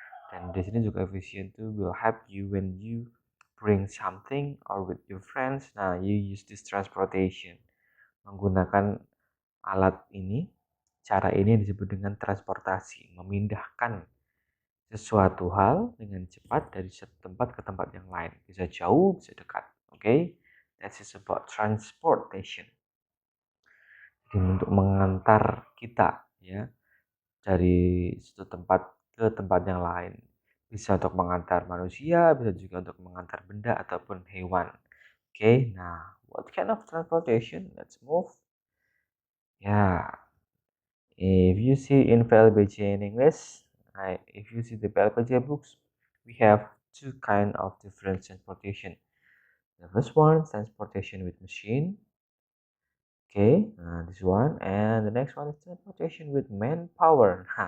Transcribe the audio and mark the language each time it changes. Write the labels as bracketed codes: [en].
[id] Dan di sini juga efisien itu [en] will help you when you bring something or with your friends. You use this transportation. [id] Menggunakan alat ini, cara ini disebut dengan transportasi, memindahkan sesuatu hal dengan cepat dari satu tempat ke tempat yang lain. Bisa jauh, bisa dekat. Okay? [en] That is about transportation. [id] Jadi untuk mengantar kita ya dari satu tempat ke tempat yang lain. Bisa untuk mengantar manusia, bisa juga untuk mengantar benda ataupun hewan. [en] Okay? What kind of transportation? Let's move. If you see in PLBJ in English, if you see the PLBJ books, we have two kind of different transportation. The first one, transportation with machine. Okay, this one, and the next one is transportation with manpower.